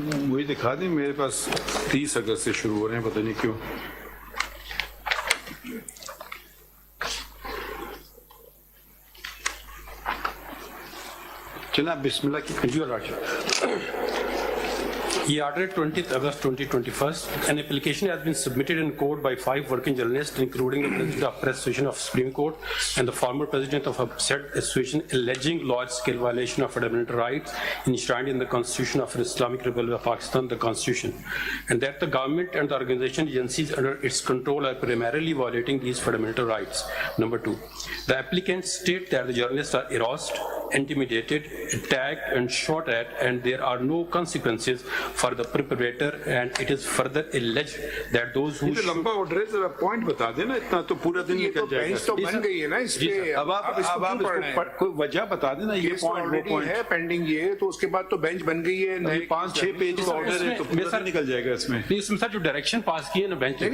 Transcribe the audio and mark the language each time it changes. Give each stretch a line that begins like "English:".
Urdu: وہی دکھا دیں, میرے پاس 30 اگست سے شروع ہو رہے ہیں, پتہ نہیں کیوں. چلیں بسم اللہ کی. یور لارڈشپ, یہ order 20 August 2021.
English: An application has been submitted in court by 5 working journalists, including the President of Press Association of Supreme Court and the former President of said association, alleging large-scale violation of fundamental rights enshrined in the Constitution of the Islamic Republic of Pakistan, the Constitution, and that the government and the organization agencies under its control are primarily violating these fundamental rights. Number 2, the applicants state that the journalists are harassed, intimidated, attacked, and shot at, and there are no consequences for the perpetrator, and it is further alleged that those who
Urdu: یہ تو لمبا order ہے, ذرا point بتا دیں نا, اتنا تو پورا دن نکل جائے گا. بینچ تو بن گئی ہے نا اس پہ, اب آپ کوئی وجہ بتا دیں نا. یہ پوائنٹ وہ پوائنٹ ہے پینڈنگ, یہ تو اس کے بعد تو بینچ بن گئی ہے. 5-6 پیج کا آرڈر ہے تو پورا نکل جائے گا اس میں. اس میں سر جو ڈائریکشن پاس کی ہے نا بینچ,